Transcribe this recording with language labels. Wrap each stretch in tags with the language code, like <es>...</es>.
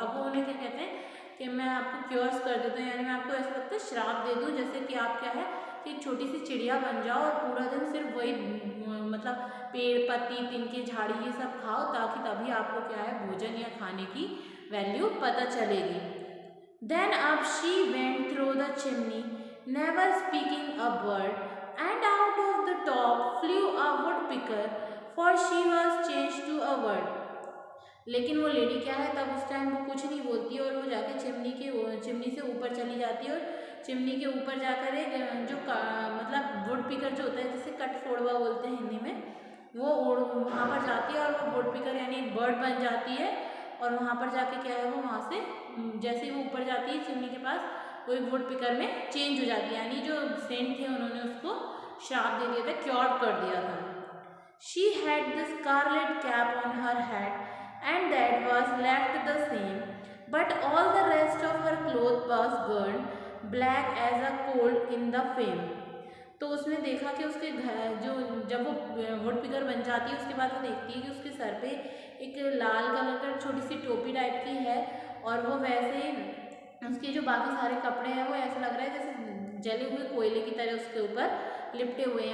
<hi>अब वो उन्हें क्या कहते हैं कि मैं आपको क्योर्स कर देता हूँ, यानी मैं आपको ऐसा लगता है श्राप दे दूँ, जैसे कि आप क्या है कि एक छोटी सी चिड़िया बन जाओ और पूरा दिन सिर्फ वही मतलब पेड़ पत्ती तिनके झाड़ी ये सब खाओ, ताकि तभी आपको क्या है भोजन या खाने की वैल्यू पता चलेगी।</hi> <en>Then up she went through the chimney, never speaking a word, and out of the top flew a woodpecker, for she was changed to a bird।</en> <hi>लेकिन वो लेडी क्या है तब उस टाइम वो कुछ नहीं बोलती और वो जाके चिमनी से ऊपर चली जाती है और चिमनी के ऊपर जाकर एक जो मतलब वुडपिकर जो होता है जिसे कटफोड़वा बोलते हैं हिंदी में, वो वहाँ पर जाती है और वो वुडपिकर यानी एक बर्ड बन जाती है और वहाँ पर जाके क्या है वो वहाँ से जैसे ही वो ऊपर जाती है चिमनी के पास वो एक वुड पिकर में चेंज हो जाती है, यानी जो सेंट थे उन्होंने उसको श्राप दे दिया था, क्योर कर दिया था।</hi> <en>She had the scarlet cap on her head, and that was left the same, but all the rest of her clothes was burned black as a coal in the flame.</en> <hi>तो उसने देखा कि उसके घर जो जब वो वुड पिकर बन जाती है उसके बाद वो देखती है कि उसके सर पे एक लाल कलर का छोटी सी टोपी टाइप की है, और वो वैसे उसके जो बाकी सारे कपड़े हैं वो ऐसा लग रहा है जैसे जले हुए कोयले की तरह उसके ऊपर लिपटे हुए।</hi>